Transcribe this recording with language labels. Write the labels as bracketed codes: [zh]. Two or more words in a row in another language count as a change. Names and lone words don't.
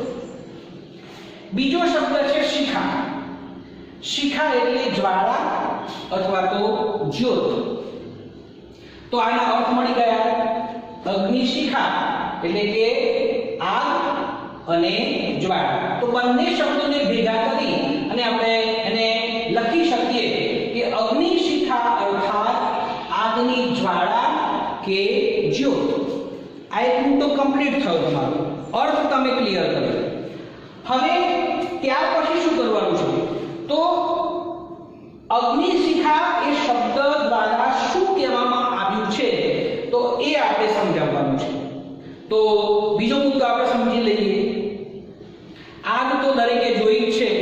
[gu] બીજો શબ્દ છે શિખા। શિખા એટલે જ્વાળા અથવા તો જ્યોત। તો આના અર્થ મળી ગયા। અગ્નિશિખા એટલે કે આગ અને જ્વાળા। તો બંને શબ્દોને ભેગા કરી અને આપણે એને લખી શકીએ કે અગ્નિશિખા અર્થાત આગની જ્વાળા કે જ્યોત। આ એક મુદ્દો કમ્પ્લીટ થયો, તમારો અર્થ તમે ક્લિયર કર્યો. હવે ત્યાર પછી શું કરવાનું છે? તો અગ્નિશિખા એ શબ્દ દ્વારા શું કહેવામાં આવ્યું છે તો એ આપણે સમજાવવાનું છે. તો બીજો મુદ્દો આપણે સમજી લઈએ. આગ તો દરેકે જોઈ જ છે.